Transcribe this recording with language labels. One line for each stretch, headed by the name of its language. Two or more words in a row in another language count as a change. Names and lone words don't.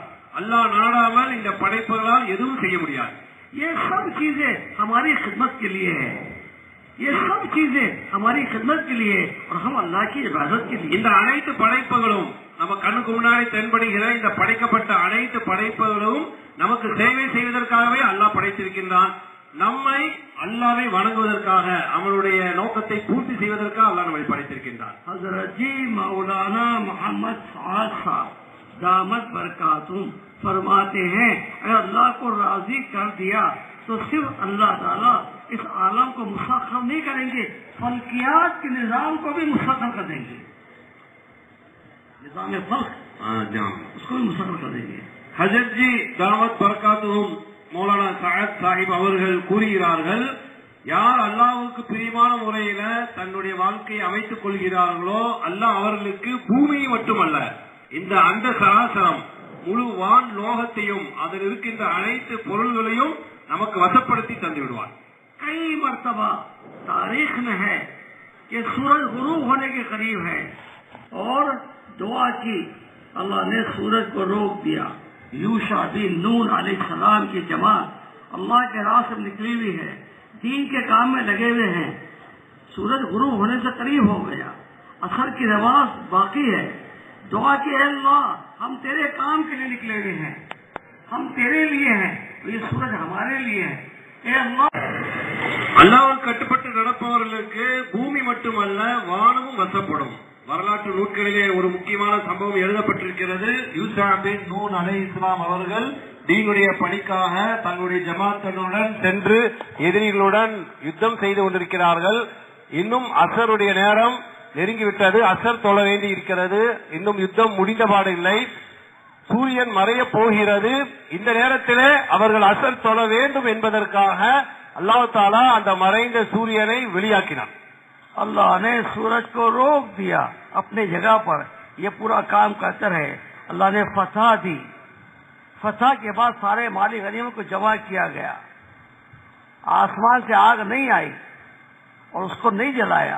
Tamil: அல்லாஹ் நாடாமல் இந்த படைப்புகளால் எதுவும் செய்ய முடியாது.
Hindi: ये सब चीजें हमारी खिदमत के लिए है. ये सब चीजें हमारी खिदमत के लिए और हम अल्लाह की इबादत के लिए.
Tamil: இந்த அனைத்து படைப்புகளும் நம்ம கண்ணுக்கு முன்னாடி தென்படுகிற இந்த படைக்கப்பட்ட அனைத்து படைப்புகளும் நமக்கு சேவை செய்வதற்காகவே அல்லாஹ் படைத்திருக்கின்றான். நம்மை அல்லாஹ்வை வணங்குவதற்காக அவனுடைய நோக்கத்தை பூர்த்தி செய்வதற்காக அல்லாஹ் நம்மை படைத்திருக்கின்றான்.
Hindi: हज़रत जी मौलाना मोहम्मद साद साहब दामत बरकातुम फरमाते हैं अगर अल्लाह को राजी कर दिया तो सिर्फ अल्लाह ताला इस आलम को मुसख्खर नहीं करेंगे, फल्कियात के निजाम को भी मुसख्खर कर देंगे. निजाम फल्क उसको भी मुसख्खर कर देंगे.
Tamil: ஹஜரத் ஜி தாமத் பரக்காத்துஹும் மௌலானா சஅத் சாஹிப் அவர்கள் கூறுகிறார்கள், யார் அல்லாஹ்வுக்கு பிரியமான முறையில தன்னுடைய வாழ்க்கையை அமைத்துக் கொள்கிறார்களோ அல்லாஹ் அவர்களுக்கு பூமியை மட்டுமல்ல இந்த அண்ட சராசரம் முழு வான் லோகத்தையும் அதில் இருக்கின்ற அனைத்து பொருள்களையும் நமக்கு வசப்படுத்தி தந்து விடுவார்.
Hindi: कई मर्तबा तारीख में है कि सूरज गुरूब होने के करीब है और दुआ की, अल्लाह ने सूरज को रोक दिया. यूशा बिन नून अलैहिस्सलाम की जमात अल्लाह के राह से निकली हुई है, दीन के काम में लगे हुए हैं. सूरज गुरूब होने से करीब हो गया, असर की नमाज बाकी है. दुआ की, अल्लाह हम तेरे काम के लिए निकले हुए हैं, हम तेरे लिए हैं. तो ये सूरज हमारे लिए है.
Tamil: அல்லாஹ்வுக்கு கட்டுப்பட்டு நடப்பவர்களுக்கு பூமி மட்டுமல்ல வானமும் வசப்படும். வரலாற்று நூல்களிலே ஒரு முக்கியமான சம்பவம் எழுதப்பட்டிருக்கிறது. யூசா பின் நூன் அலைஹிஸ்ஸலாம் அவர்கள் தீனுடைய பணிக்காக தங்களுடைய ஜமாத்தனுடன் சென்று எதிரிகளுடன் யுத்தம் செய்து கொண்டிருக்கிறார்கள். இன்னும் அசருடைய நேரம் நெருங்கிவிட்டது. அசர் தொழ வேண்டி இருக்கிறது. இன்னும் யுத்தம் முடிந்தபாடு இல்லை. சூரியன் மறைய போகிறது. இந்த நேரத்திலே அவர்கள் அசர் தொழ வேண்டும் என்பதற்காக
Hindi: अल्लाह ताला
Tamil: அந்த மறைந்த சூரியனை வெளியாக்கினான்.
Hindi: अल्लाह ने सूरज को रोक दिया अपने जगह पर. ये पूरा काम करते रहे. अल्लाह ने फतह दी. फतह के बाद सारे माली गनीमत को जमा किया गया. आसमान से आग नहीं आई और उसको नहीं जलाया.